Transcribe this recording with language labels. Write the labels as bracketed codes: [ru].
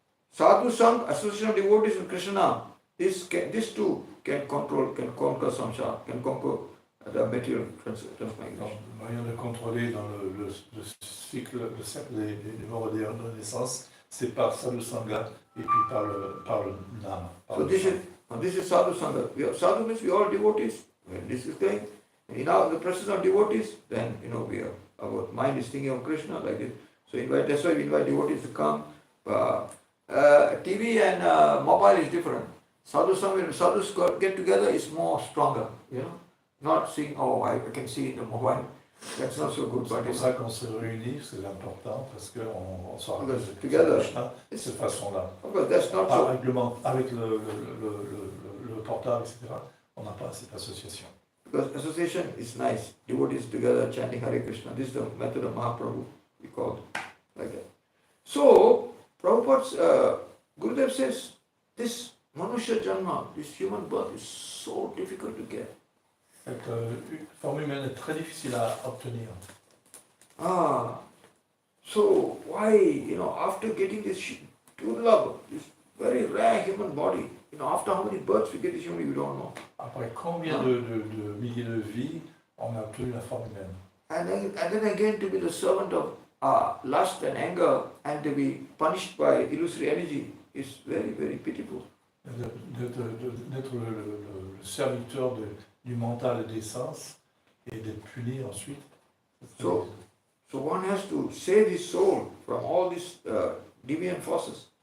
[en] Sadhu sang, association of devotees with Krishna, this too can conquer samsara, can conquer the material transmigration. [fr] Le moyen de contrôler dans le cycle, le cercle des morts et des naissances, c'est par sadhu sangha et puis par le nama. [en] So this is sadhu sangha. Sadhu means we are all devotees. When this is going, in the presence of devotees, then we are, our mind is thinking of Krishna like this. So that's why we invite devotees to come. TV and mobile is different. Sadhu sangha, when sadhus get together, is more stronger. Not seeing, I can see in the mobile. That's not so good. [fr] C'est pour ça qu'on se réunit, c'est important, parce qu'on se rappelle [en] together [fr] de cette façon-là. [en] That's not so. [fr] Avec le portable, etc., on n'a pas cette association. [en] Because association is nice. Devotees together chanting Hare Krishna. This is the method of Mahaprabhu, we call it like that. So, Prabhupada's Gurudev says, this Manusya Janma, this human birth is so difficult to get. [fr] Cette forme humaine est très difficile à obtenir. [en] So why, after getting this durlabha, this very rare human body, after how many births we get this human, we don't know. [fr] Après combien de milliers de vies on a obtenu la forme humaine? [en] And then again to be the servant of lust and anger and to be punished by illusory energy is very, very pitiful. [fr] D'être le serviteur du mental et des sens et d'être puni ensuite. [en] So one has to save his soul from all these deviant forces.